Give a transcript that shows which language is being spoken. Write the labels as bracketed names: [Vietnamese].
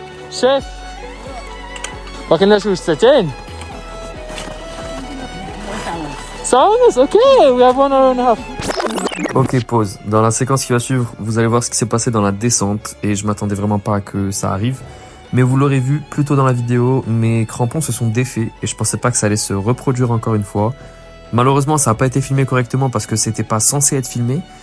[Arabic] Chef, باقي لنا شويه ساعتين. [English] Sounds okay, we have 1 hour and a half. Ok, pause. [French] Dans la séquence qui va suivre, vous allez voir ce qui s'est passé dans la descente et je m'attendais vraiment pas à que ça arrive. Mais vous l'aurez vu plus tôt dans la vidéo, mes crampons se sont défaits et je pensais pas que ça allait se reproduire encore une fois. Malheureusement, ça n'a pas été filmé correctement parce que c'était pas censé être filmé.